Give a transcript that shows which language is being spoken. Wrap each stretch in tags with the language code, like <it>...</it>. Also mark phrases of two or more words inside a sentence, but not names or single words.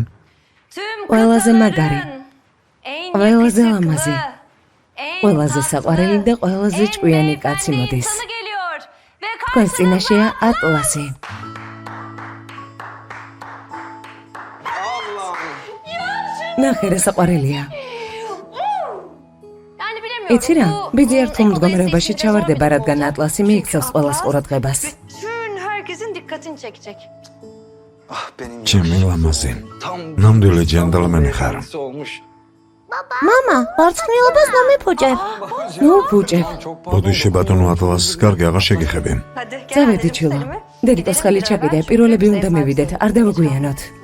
<ka>ყველაზე მაგარი. ყველაზე ლამაზი. ყველაზე საყვარელი და ყველაზე ჭკვიანი კაცი მოდის. თქვენს წინაშეა ატლასი. ნახე რა საყვარელია.</ka> <tr>Yani bilemiyorum.</tr> <ka>იცი რა? ბიძი ერთულ მდგომარეობაში ჩავარდება, რადგან ატლასი მიიქცევს ყველას ყურადღებას.</ka> <tr>Bütün herkesin dikkatini çekecek.</tr> <ka>ჩემი ლამაზი. ნამდვილი ჯენტლმენი ხარ. მამა, ვარცხნილობას მომიფუჭებ. ნუ ფუჭებ. ბოდიში ბატონო ატლასს კარგი აღარ შეგიხები. წავედი ჩილო. დედიკოს ხელი ჩაკიდე, პირველები უნდა მივიდეთ, არ დავაგვიანოთ.</ka>